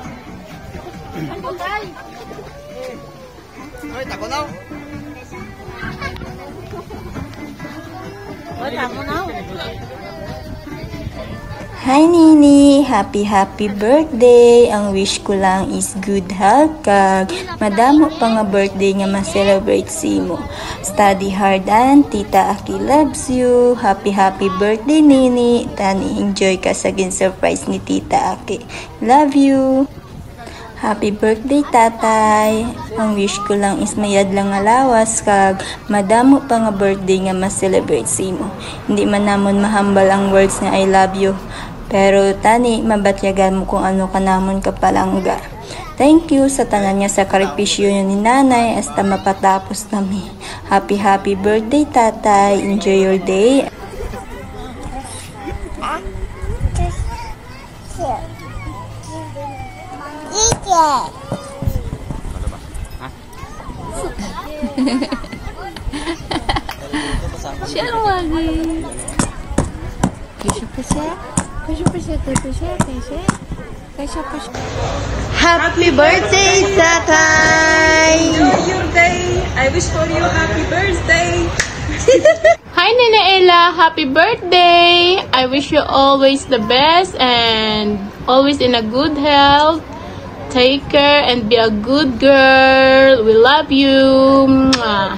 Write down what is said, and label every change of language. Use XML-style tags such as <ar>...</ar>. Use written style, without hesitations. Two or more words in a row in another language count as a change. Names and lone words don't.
<hil>Ano tay? Ay, tako na. Wala mo na.</hil> <en>Hi Nini! Happy birthday!</en> <hil>Ang wish ko lang is</hil> <en>good health</en> <hil>kag madamo pa nga birthday nga ma-celebrate si mo.</hil> <en>Study hard and Tita Aki loves you. Happy birthday Nini!</en> <hil>Tani enjoy ka sa surprise ni Tita Aki.</hil> <en>Love you! Happy birthday tatay!</en> <hil>Ang wish ko lang is mayad lang nga lawas kag madamo pa nga birthday nga ma-celebrate si mo. Hindi man namon mahambal ang words nga</hil> <en>I love you.</en> <hil>Pero tani, mabatyagan mo kung ano ka namon kapalangga.</hil> <en>Thank you</en> <hil>sa tanan nga sakripisyo ni nanay hasta mapatapos nami.</hil> <en>Happy birthday tatay. Enjoy your day.</en> <hil>Siya lagi. Kisha pa siya.</hil> <en>Happy birthday tatay! Enjoy your day. I wish for you happy birthday. Hi Nina Ella, happy birthday! I wish you always the best and always in a good health. Take care and be a good girl. We love you. Mwah.</en>